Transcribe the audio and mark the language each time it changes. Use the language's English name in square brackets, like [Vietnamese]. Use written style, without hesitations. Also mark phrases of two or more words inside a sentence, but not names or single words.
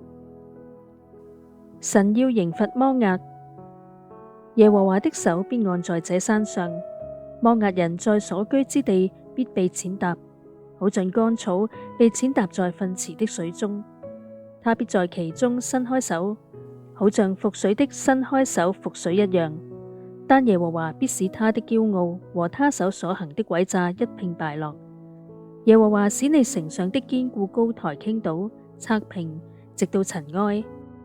[Chinese] 神要刑罰摩押，耶和華的手必按在這山上，摩押人在所居之地必被踐踏，好像乾草被踐踏在糞池的水中。他必在其中伸開手，好像覆水的伸開手覆水一樣。但耶和華必使他的驕傲和他手所行的詭詐一併敗落。耶和華使你城上的堅固高台傾倒，拆平，直到塵埃。